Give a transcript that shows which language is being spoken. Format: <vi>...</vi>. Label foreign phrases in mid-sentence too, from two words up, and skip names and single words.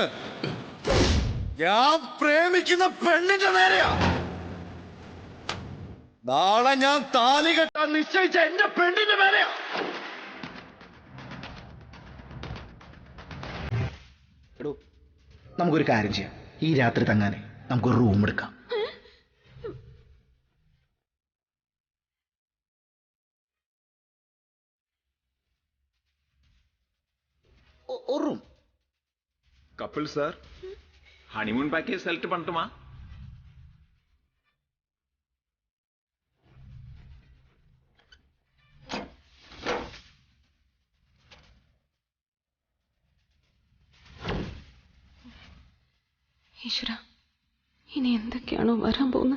<ml>ഞാൻ പ്രേമിക്കുന്ന പെണ്ണിന്റെ നേരെയാ. നാളെ ഞാൻ താലി കെട്ടാൻ നിശ്ചയിച്ച എന്റെ പെണ്ണിന്റെ മേലെയാ. എടോ, നമുക്കൊരു കാര്യം ചെയ്യാം. ഈ രാത്രി തങ്ങാനെ നമുക്കൊരു റൂം എടുക്കാം.</ml> <ta>ஒரு ரூம். கப்பிள் சார்,</ta> <en>honeymoon package select</en> <ta>பண்ணட்டுமா?</ta> <ml>ഈശ്വര, ഇനി എന്തൊക്കെയാണോ വരാൻ പോകുന്നത്?</ml>